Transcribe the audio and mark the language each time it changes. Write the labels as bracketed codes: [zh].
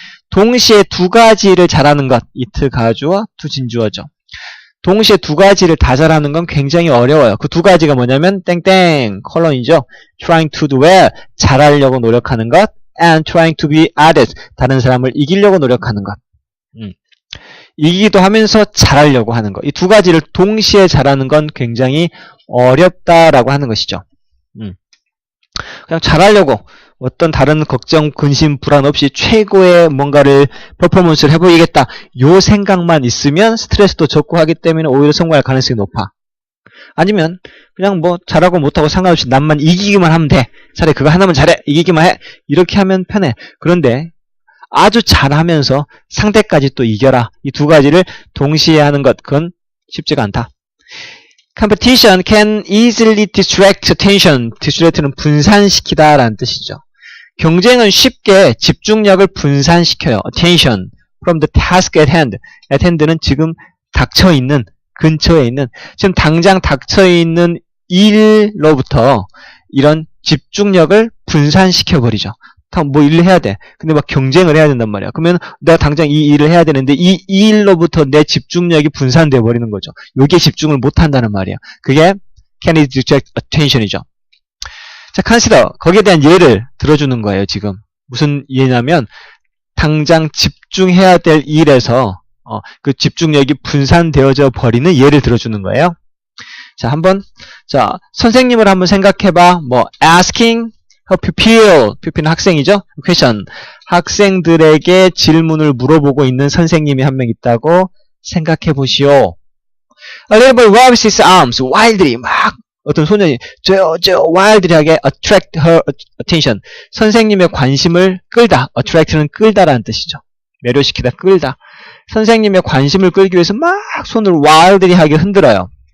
[ko] 동시에 두 가지를 잘하는 것. it 가주어, to 진주어죠. 동시에 두 가지를 다 잘하는 건 굉장히 어려워요. 그 두 가지가 뭐냐면 땡땡 컬럼이죠. [en] trying to do well, [ko] 잘하려고 노력하는 것, [en] and trying to be others, [ko] 다른 사람을 이기려고 노력하는 것. 이기기도 하면서 잘하려고 하는 것. 이 두 가지를 동시에 잘하는 건 굉장히 어렵다라고 하는 것이죠. 그냥 잘하려고 어떤 다른 걱정, 근심, 불안 없이 최고의 뭔가를 퍼포먼스를 해보이겠다. 요 생각만 있으면 스트레스도 적고 하기 때문에 오히려 성공할 가능성이 높아. 아니면 그냥 뭐 잘하고 못하고 상관없이 남만 이기기만 하면 돼. 차라리 그거 하나만 잘해. 이기기만 해. 이렇게 하면 편해. 그런데 아주 잘하면서 상대까지 또 이겨라. 이 두 가지를 동시에 하는 것, 그건 쉽지가 않다. [en] Competition can easily distract attention. [ko] distract는 분산시키다 라는 뜻이죠. 경쟁은 쉽게 집중력을 분산시켜요. [en] attention from the task at hand. [ko] at hand는 지금 닥쳐있는, 근처에 있는, 지금 당장 닥쳐있는 일로부터 이런 집중력을 분산시켜버리죠. 뭐 일을 해야 돼. 근데 막 경쟁을 해야 된단 말이야. 그러면 내가 당장 이 일을 해야 되는데 이 일로부터 내 집중력이 분산돼 버리는 거죠. 여기에 집중을 못 한다는 말이야. 그게 [en] can it distract attention이죠. [ko] 자, [en] consider. [ko] 거기에 대한 예를 들어주는 거예요, 지금. 무슨 예냐면 당장 집중해야 될 일에서 그 집중력이 분산되어져 버리는 예를 들어주는 거예요. 자, 자, 선생님을 한번 생각해봐. 뭐 [en] asking pupil [ko] 은 학생이죠? [en] question. [ko] 학생들에게 질문을 물어보고 있는 선생님이 한 명 있다고 생각해 보시오. [en] A little boy waves his arms wildly. [ko] 막 어떤 소년이 저 wildly하게 [en] attract her attention. [ko] 선생님의 관심을 끌다. attract는 끌다라는 뜻이죠. 매료시키다, 끌다. 선생님의 관심을 끌기 위해서 막 손을 wildly하게 흔들어요.